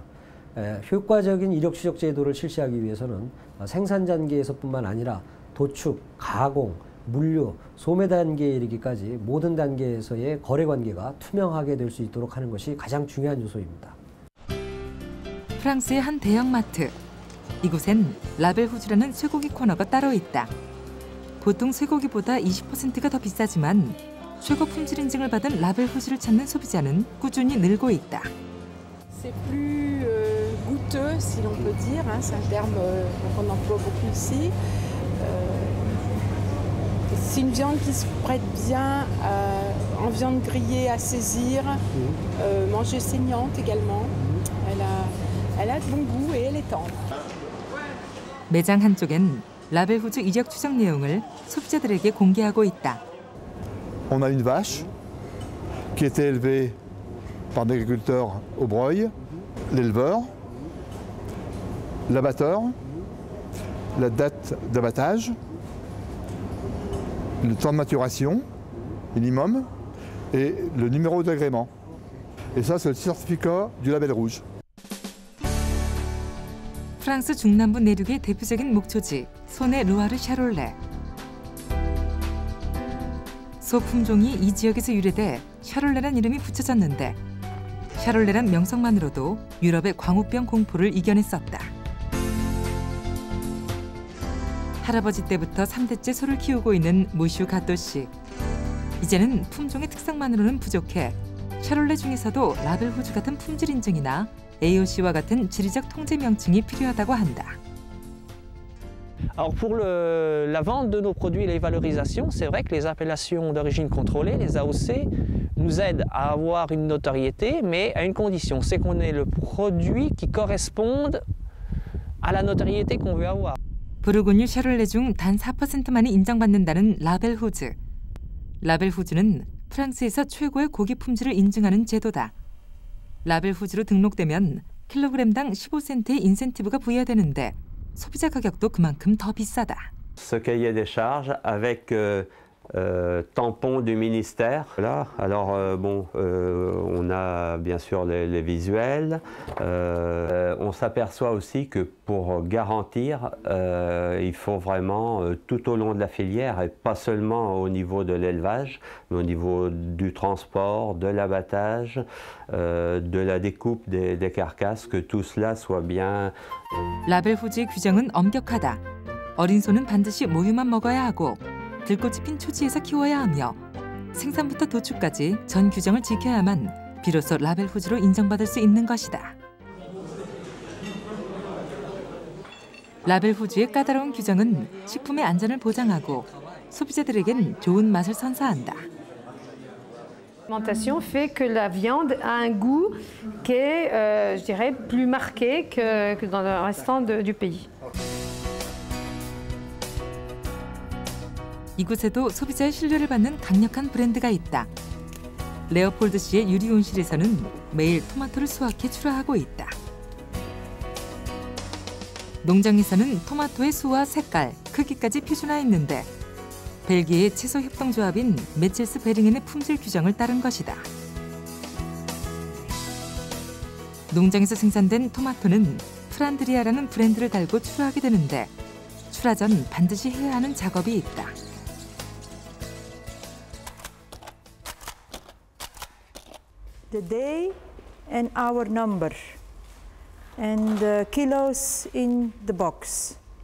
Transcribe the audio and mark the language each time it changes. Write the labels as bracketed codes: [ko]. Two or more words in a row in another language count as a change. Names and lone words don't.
[ko] 효과적인 이력 추적 제도를 실시하기 위해서는 생산 단계에서뿐만 아니라 도축, 가공, 물류, 소매 단계에 이르기까지 모든 단계에서의 거래 관계가 투명하게 될 수 있도록 하는 것이 가장 중요한 요소입니다. 프랑스의 한 대형마트. 이곳엔 라벨후즈라는 쇠고기 코너가 따로 있다. 보통 쇠고기보다 20%가 더 비싸지만 최고 품질 인증을 받은 라벨후즈를 찾는 소비자는 꾸준히 늘고 있다. [fr] C'est plus goûteux, si l'on peut dire. C'est un terme qu'on emploie beaucoup ici. C'est une viande qui se prête bien en viande grillée à saisir, manger saignante également. Elle a de bon goût et elle est tendre. [ko] 매장 한쪽엔 라벨후즈 이력 추적 내용을 소비자들에게 공개하고 있다. [fr] On a une vache qui était élevée par des agriculteurs au broil, l'éleveur, l'abatteur, la date d'abattage, le temps de maturation minimum et le numéro d'agrément. Et ça, c'est le certificat du label rouge. [ko] 프랑스 중남부 내륙의 대표적인 목초지 소네 루아르 샤롤레. 소 품종이 이 지역에서 유래돼 샤롤레란 이름이 붙여졌는데 샤롤레란 명성만으로도 유럽의 광우병 공포를 이겨냈었다. 할아버지 때부터 3대째 소를 키우고 있는 무슈 가또 씨. 이제는 품종의 특성만으로는 부족해 샤롤레 중에서도 라벨후즈 같은 품질 인증이나 AOC와 같은 지리적 통제 명칭이 필요하다고 한다. [fr] Alors pour la vente de nos produits et les valorisations, c'est vrai que les appellations d'origine contrôlée, les AOC, nous aident à avoir une notoriété, mais à une condition, c'est qu'on ait le produit qui corresponde à la notoriété qu'on veut avoir. [ko] 부르고뉴 샤롤레 중 단 4%만이 인정받는다는 라벨후즈. 라벨후즈는 프랑스에서 최고의 고기 품질을 인증하는 제도다. 라벨후즈로 등록되면 킬로그램당 15센트의 인센티브가 부여되는데 소비자 가격도 그만큼 더 비싸다. [fr] Ce cahier des charges avec tampon du ministère. Là, alors on a bien sûr les visuels. On s'aperçoit aussi que pour garantir, il faut vraiment tout au long de la filière et pas seulement au niveau de l'élevage, mais au niveau du transport, de l'abattage, de la découpe des carcasses, que tout cela soit bien. [ko] 라벨후즈의 규정은 엄격하다. 어린 소는 반드시 모유만 먹어야 하고 들꽃이 핀 초지에서 키워야 하며 생산부터 도축까지 전 규정을 지켜야만 비로소 라벨후즈로 인정받을 수 있는 것이다. 라벨후즈의 까다로운 규정은 식품의 안전을 보장하고 소비자들에겐 좋은 맛을 선사한다. [fr] L'alimentation fait que la viande a un goût qui est, je dirais, plus marqué que dans le restant du pays. [ko] 이곳에도 소비자의 신뢰를 받는 강력한 브랜드가 있다. 레오폴드시의 유리 온실에서는 매일 토마토를 수확해 출하하고 있다. 농장에서는 토마토의 수와 색깔, 크기까지 표준화했는데 벨기에의 채소 협동조합인 메첼스 베링엔의 품질 규정을 따른 것이다. 농장에서 생산된 토마토는 프란드리아라는 브랜드를 달고 출하하게 되는데 출하 전 반드시 해야 하는 작업이 있다. [en] The day and hour number and the kilos in the box.